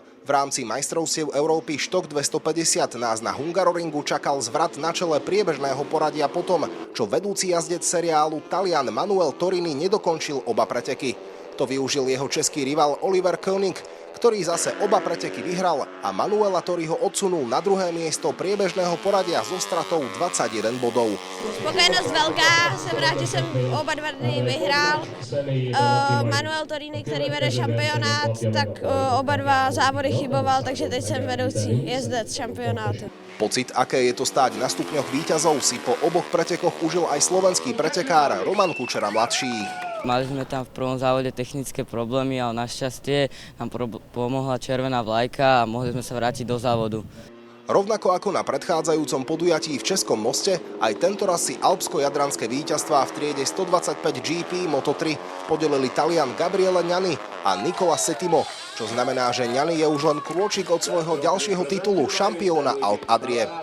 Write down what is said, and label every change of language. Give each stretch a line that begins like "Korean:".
Slovak: V rámci majstrovstiev Európy Štok 250 nás na Hungaroringu čakal zvrat na čele priebežného poradia potom, čo vedúci jazdec seriálu Talian Manuel Torini nedokončil oba preteky. To využil jeho český rival Oliver König, ktorý zase oba preteky vyhral a Manuela Toriho odsunul na druhé miesto priebežného poradia so stratou 21 bodov.
Czech: Spokojenost velká, jsem rád, že jsem oba 2 dny vyhrál. Manuel Torini, který vede šampionát, tak oba 2 závody chyboval, takže teď jsem vedoucí jezdec šampionátu.
Slovak: Pocit, aké je to stáť na stupňoch víťazov, si po oboch pretekoch užil aj slovenský pretekár Roman Kučera mladší. Mali sme tam v prvom závode technické problémy, ale našťastie nám pomohla červená vlajka a mohli sme sa vrátiť do závodu. Rovnako ako na predchádzajúcom podujatí v Českom Moste, aj tentoraz si alpsko-jadranské víťazstvá v triede 125 GP Moto3 podelili Talian Gabriele Gnani a Nicola Settimo, čo znamená, že Gnani je už len krôčik od svojho ďalšieho titulu šampióna Alp Adrie.